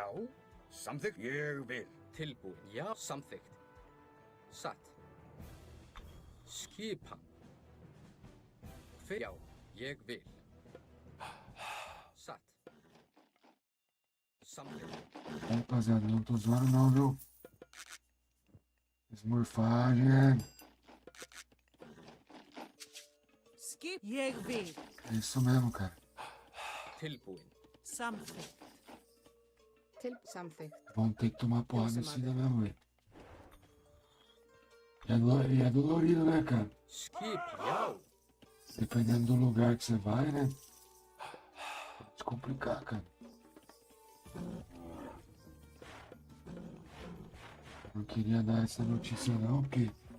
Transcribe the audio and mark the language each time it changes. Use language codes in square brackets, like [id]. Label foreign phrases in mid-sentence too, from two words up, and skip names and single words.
[is] Samþykkt. Ég vil. Tilbúin. Já. Samþykkt. Satt. Skipan. Já. Ég vil. Satt. Samþykkt. [pt] Rapaziada, não tô zoando não, viu? Smurfagem. [is] Skip. Ég vil. [pt] É isso mesmo, cara. [is] Tilbúin. Samþykkt. Samþykkt. [pt] Vão ter que tomar porrada Nossa, assim da mesma vez. E é dolorido, né, cara? [is] Skip. Já. [pt] Dependendo do lugar que você vai, né? Pode complicar, cara. Não queria dar essa notícia não, porque...